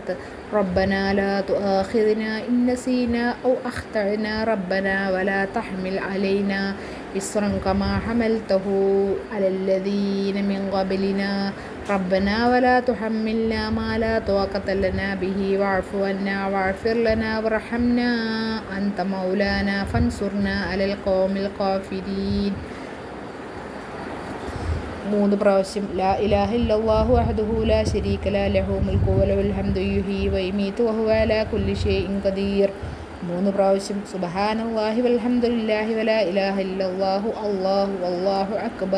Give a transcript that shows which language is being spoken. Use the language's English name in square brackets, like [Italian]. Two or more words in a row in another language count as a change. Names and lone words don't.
[Arabic] ربنا لا تؤاخذنا إن نسينا أو أخطأنا ربنا ولا تحمل علينا إصرا كما حملته على الذين من قبلنا ربنا ولا تحملنا ما لا طاقة لنا به واعف عنا واغفر لنا وارحمنا أنت مولانا فانصرنا على القوم الكافرين. 3 പ്രാവശ്യം لا إله إلا الله وحده لا شريك له الملك وله الحمد يحيي ويميت وهو على كل شيء قدير. 3 പ്രാവശ്യം سبحان الله والحمد لله ولا إله إلا الله الله والله أكبر.